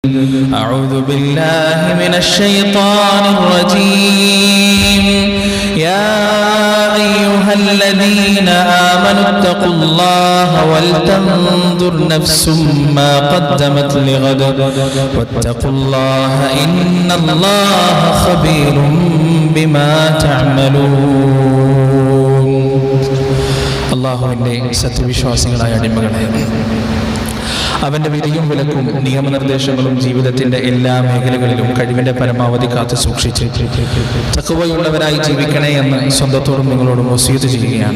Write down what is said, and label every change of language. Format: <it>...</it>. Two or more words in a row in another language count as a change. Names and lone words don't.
<ar>أعوذ بالله من الشيطان الرجيم يا أيها الذين آمنوا اتقوا الله ولتنظر نفس ما قدمت لغد واتقوا الله إن الله خبير بما تعملون.</ar> <ml>അല്ലാഹുവിന്റെ സത്യവിശ്വാസികളായ അടിമകളെ, അവന്റെ വിധിയും വിലക്കും നിയമനിർദ്ദേശങ്ങളും ജീവിതത്തിന്റെ എല്ലാ മേഖലകളിലും കഴിവിന്റെ പരമാവധി കാത്തു സൂക്ഷിച്ച് തഖ്വയുള്ളവരായി ജീവിക്കണേ എന്ന് സ്വന്തത്തോടും നിങ്ങളോടും വസിയത്ത് ചെയ്യുകയാണ്.</ml>